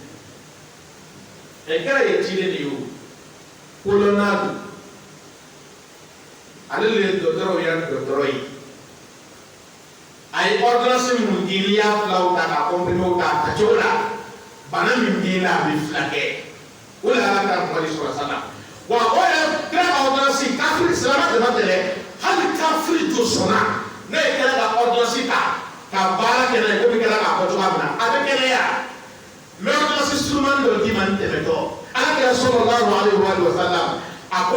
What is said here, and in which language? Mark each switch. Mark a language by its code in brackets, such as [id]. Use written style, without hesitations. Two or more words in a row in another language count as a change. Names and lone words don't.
[bm] ye kɛra ye cilen de ye o kolonna don ale de ye dɔgɔtɔrɔw ya dɔgɔtɔrɔ ye a ye ordonnance minnu di n'i y'a filaw ta ka comprimés ta a tacogo la bana min b'i la a bɛ fila kɛ o de ala ka Muhamadi [ar] صلى الله عليه وسلم [bm] wa o yɛrɛ kɛra ka ordonnance kafiri silamɛ dama tɛ dɛ hali kafiri to sɔnna ne ye kɛra ka ordonnance ta ka baara kɛ n'a ye komi kɛra k'a fɔ cogoya min na a bɛ kɛnɛya mɛ ordonnance surumani dɔ d'i ma ni tɛmɛtɔ ala kɛra [ar] صلى الله عليه وسلم [bm] a ko